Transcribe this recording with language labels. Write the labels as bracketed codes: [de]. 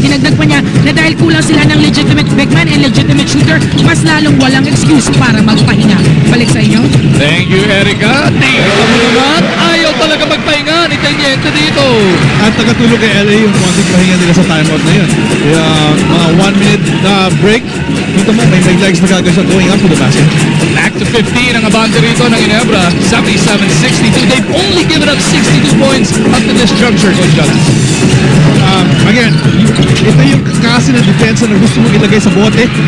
[tl] Dinagdag pa niya na dahil kulang sila ng [en] legitimate big man and legitimate shooter, [tl] mas lalong walang excuse para magpahinga. Balik sa inyo. Thank you, Erica. Tingnan mo naman, ayaw talaga magpahinga ni Teniente dito. At nakatulog kay LA yung konting pahinga nila sa timeout na yun. Mga 1 minute break. Dito mo, may legs na gagawin [en] going up to the basket. [tl] Back to 15 ang abante rito ng Ginebra. 77-62. [en] They've only given up 62 points up to this juncture, Coach John. [tl] Again, ito yung kasi ng depensa na gusto mong ilagay sa bote.